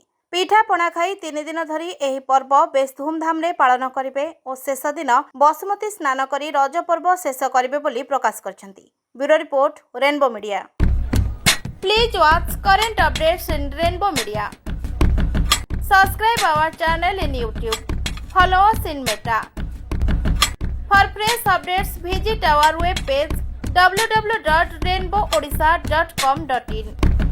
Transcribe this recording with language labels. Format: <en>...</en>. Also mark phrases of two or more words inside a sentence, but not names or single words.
<or>ପିଠାପଣା ଖାଇ 3 ଦିନ ଧରି ଏହି ପର୍ବ ବେଶ ଧୁମଧାମରେ ପାଳନ କରିବେ ଓ ଶେଷ ଦିନ ବସୁମତୀ ସ୍ନାନ କରି ରଜ ପର୍ବ ଶେଷ କରିବେ ବୋଲି ପ୍ରକାଶ କରିଛନ୍ତି।</or> <en>Bureau report, Rainbow Media. Please watch current updates in Rainbow Media. Subscribe our channel in YouTube. Follow us in Meta. For fresh updates, visit our webpage www.rainbowadisha.com.in.</en>